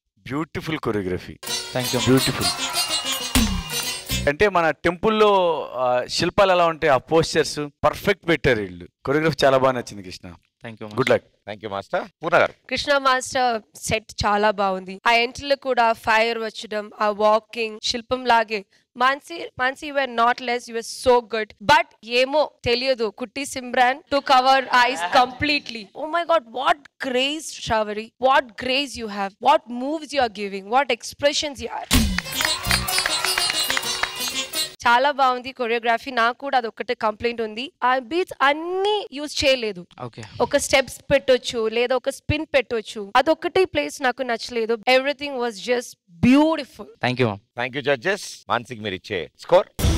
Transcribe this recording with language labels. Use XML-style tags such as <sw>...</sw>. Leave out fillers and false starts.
<en>Beautiful choreography. Thank you.</en> <te>Beautiful అంటే మన టెంపుల్లో శిల్పాలు ఎలా ఉంటాయి, ఆ పోస్చర్స్ పర్ఫెక్ట్ పెట్టారు వీళ్ళు. కొరియోగ్రఫీ చాలా బాగా నచ్చింది Krishna.</te> <en>Thank you. Good luck. Thank you master. Purna garu,</en> <te>కృష్ణ మాస్టర్ సెట్ చాలా బాగుంది. ఆ ఎంట్రీలో కూడా ఫైర్ వచ్చడం, ఆ వాకింగ్ శిల్పం లాగే.</te> <en>Mansi, you were not less, you were so good. But</en> <te>ఏమో తెలియదు,</te> <en>కుట్టి Simran took our eyes completely. Oh my God, what grace, Shravari. What grace you have. What moves you are giving. What expressions you are.</en> <te>చాలా బాగుంది choreography. నాకు కూడా అదొక్కటే complaint ఉంది, ఆ బీట్స్ అన్ని యూజ్ చేయలేదు. ఒక స్టెప్స్ పెట్టొచ్చు లేదా ఒక స్పిన్ పెట్టొచ్చు, అదొక్కటి ప్లేస్ నాకు నచ్చలేదు.</te> <en>Everything was just beautiful. Thank you. Thank you judges.</en> <te>మాన్సికి మీరు ఇచ్చే స్కోర్?</te>